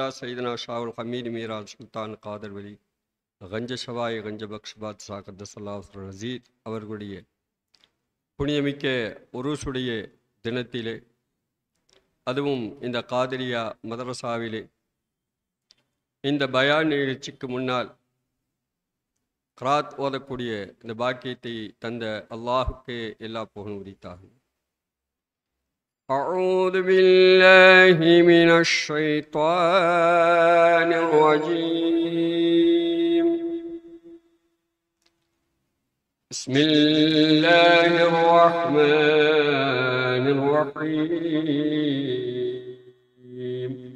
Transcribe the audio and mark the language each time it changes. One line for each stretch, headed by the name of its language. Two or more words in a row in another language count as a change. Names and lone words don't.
Tamil: சையதுனா ஷாவுல் ஹமீத் மீரால் சுல்தான் காதர் வலி கஞ்ச ஷவாய் கஞ்ச பக்ஷ்பாத் சாகத்தல்லாஹு ரசீத் அவர்களுடைய புனிதமிக்க உருசுடைய தினத்திலே, அதுவும் இந்த காதிரியா மதரசாவிலே இந்த பயான் நிகழ்ச்சிக்கு முன்னால் கிராத் ஓதக்கூடிய இந்த பாக்கியத்தை தந்த அல்லாஹுக்கு எல்லா புகழும் உரித்தாகும்.
Arabic: أعوذ بالله من الشيطان الرجيم. بسم الله الرحمن الرحيم.